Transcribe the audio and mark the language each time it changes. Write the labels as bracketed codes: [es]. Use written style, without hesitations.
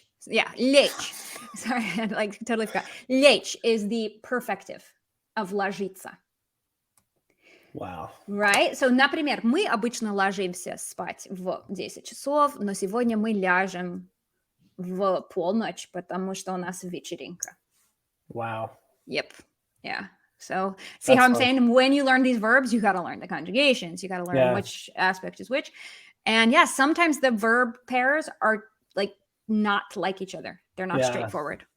[en] Yeah, lech. Sorry, I like totally forgot. Lech is the perfective of ложиться. Wow. Right? So, [ru] например, мы обычно ложимся спать в 10 часов, но сегодня мы ляжем в полночь, потому что у нас вечеринка. [en] Wow. Yep. Yeah. So, see how I'm saying? When you learn these verbs, you got to learn the conjugations. You got to learn which aspect is which. And yeah, sometimes the verb pairs are like not like each other. They're not straightforward.